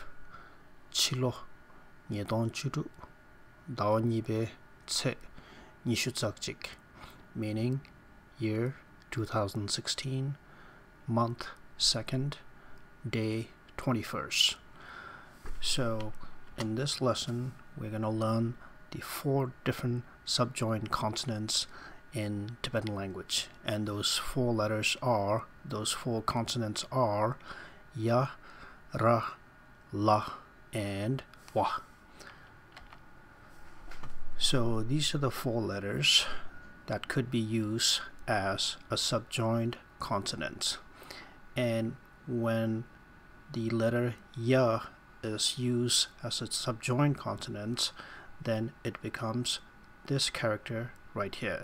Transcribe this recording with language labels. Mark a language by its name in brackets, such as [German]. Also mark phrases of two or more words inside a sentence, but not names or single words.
[Tibetan] Chilo Nyedon Chudu Dao Nibe Tse Nishutsakjik, [English] meaning year 2016, month 2nd, day 21st. So in this lesson we're going to learn the 4 different subjoined consonants in Tibetan language, and those 4 consonants are ya, ra, la, and wa. So these are the 4 letters that could be used as a subjoined consonant, and when the letter ya is used as a subjoined consonant, then it becomes this character right here.